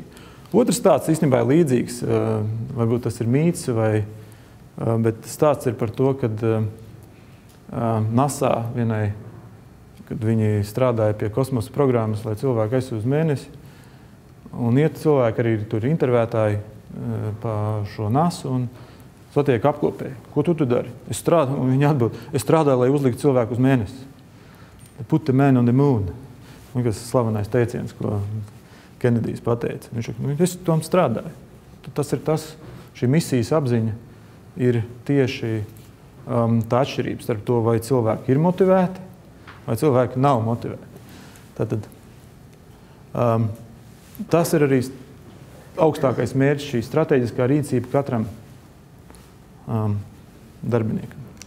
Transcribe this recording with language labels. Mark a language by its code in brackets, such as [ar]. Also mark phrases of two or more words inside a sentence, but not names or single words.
[lv] Otrs stāsts īstenībā ir līdzīgs. Varbūt tas ir mīts, bet stāsts ir par to, kad NASA vienai, kad viņi strādāja pie kosmosa programmas, lai cilvēki aizsūtu uz mēnesi. Un iet cilvēki arī tur intervētāji pa šo NASA un satiek apkopēji. Ko tu dari? Es strādāju, un viņi atbild, es strādāju, lai uzliktu cilvēku uz mēnesi. [en] Put the man on the moon. [lv] Un kas slavenais teiciens, ko Kenedijs pateica. Viņš saka, es tom strādāju. Tas ir tas, šī misijas apziņa ir tieši tā atšķirība starp to, vai cilvēki ir motivēti, vai cilvēki nav motivēti. Tātad, tas ir arī augstākais mērķis, šī strateģiskā rīcība katram darbiniekam.